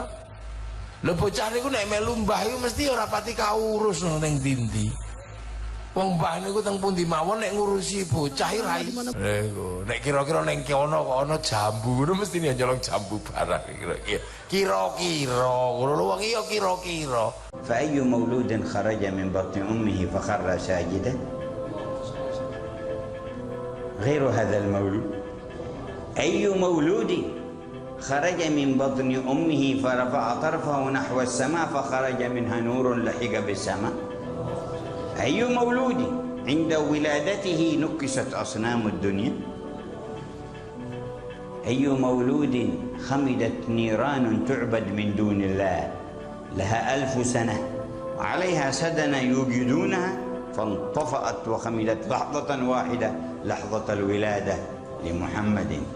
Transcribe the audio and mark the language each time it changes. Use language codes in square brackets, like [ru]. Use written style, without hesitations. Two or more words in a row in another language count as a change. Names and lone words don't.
[jv] Lho bocah niku nek melu mbah iku mesti ora pati kaurus ning ndi-ndi. Wong mbah niku teng pundi mawon nek ngurusi bocah ra iso. Nek kira-kira ning kono kok ana jambu ngono mesti nyolong jambu barang kira-kira. Ngono wong iya kira-kira. [ar] فأي مولود خرج من بطن أمه فخر ساجدا. غير هذا المولود. أي مولود خرج من بطن أمه فرفع طرفه نحو السماء فخرج منها نور لحق بالسماء. أي مولود عند ولادته نكست أصنام الدنيا. أي مولود خمدت نيران تعبد من دون الله لها 1000 سنة وعليها سدن يوجدونها فانطفأت وخمدت لحظة واحدة لحظة الولادة لمحمد.